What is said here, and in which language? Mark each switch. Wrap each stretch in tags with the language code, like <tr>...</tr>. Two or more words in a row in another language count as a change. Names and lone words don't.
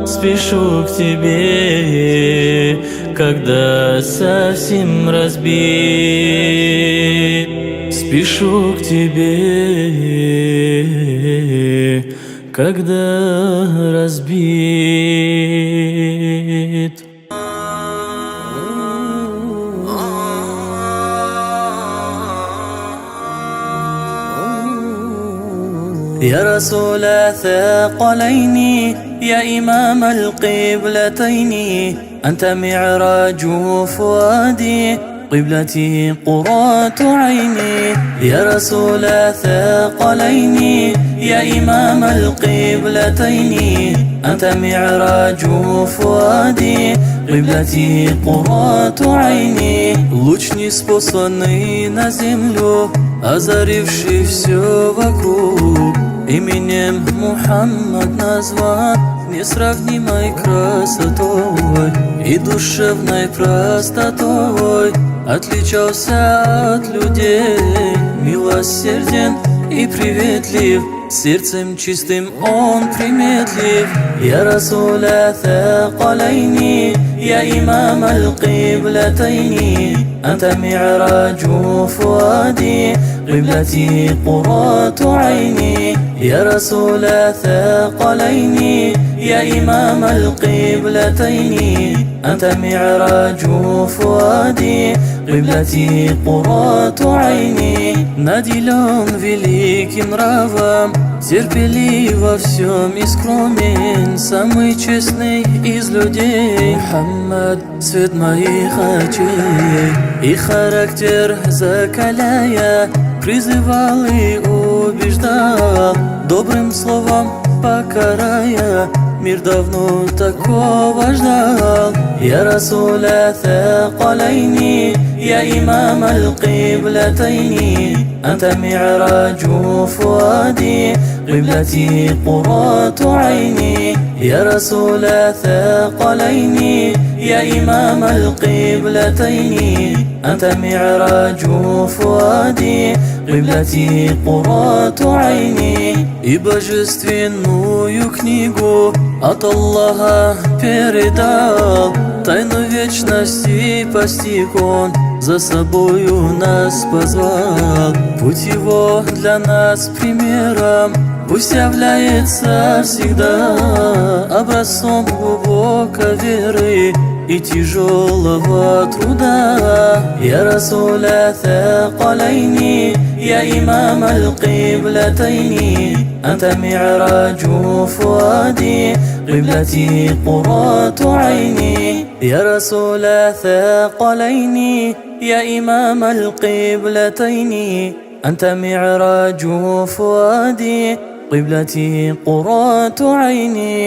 <ru>Спешу к тебе, когда совсем разбит. Спешу к тебе, когда разбит.</ru> <ar>يا رسول الثقلين يا إمام القبلتين أنت معراج فؤادي قبلتي قرة عيني. يا رسول الثقلين يا إمام القبلتين أنت معراج فؤادي قبلتي قرة عيни.</ar> <ru>Луч неспосланный на землю, озаривший все вокруг, именем Мухаммад назван несравнимой красотой и душевной простотой. Отличался от людей, милосерден и приветлив, сердцем чистым он приметлив.</ru> <ar>يا رسول الثقلين يا إمام القبلتين أنت معراج فؤادي قبلتي قرة عيني. يا رسول الثقلين يا إمام القبلتين أنت معراج فؤادي قبلتي قرة عيني.</ar> <ru>Наделен великим нравом, терпелив во всем и скромен, самый честный из людей. Мухаммад, свет моих очей, и характер закаляя, призывал и убеждал, добрым словом покарая, мир давно такого ждал.</ru> <ar>يا رسول الثقلين يا إمام القبلتين أنت معراج فؤادي قبلتي قرة عيني. يا رسول الثقلين يا إمام القبلتين أنت معراج فؤادي قبلتي قرة عيني.</ar> <ru>И божественную книгу от Аллаха передал, тайну вечности постиг он, за собою нас позвал. Путь его для нас примером, пусть является всегда образцом глубокой веры и тяжелого труда.</ru> <ar>يا رسول الثقلين يا إمام القبلتين أنت معراج فؤادي قبلتي قرة عيني. يا رسول الثقلين يا إمام القبلتين أنت معراج فؤادي قبلتي قرة عيني.</ar>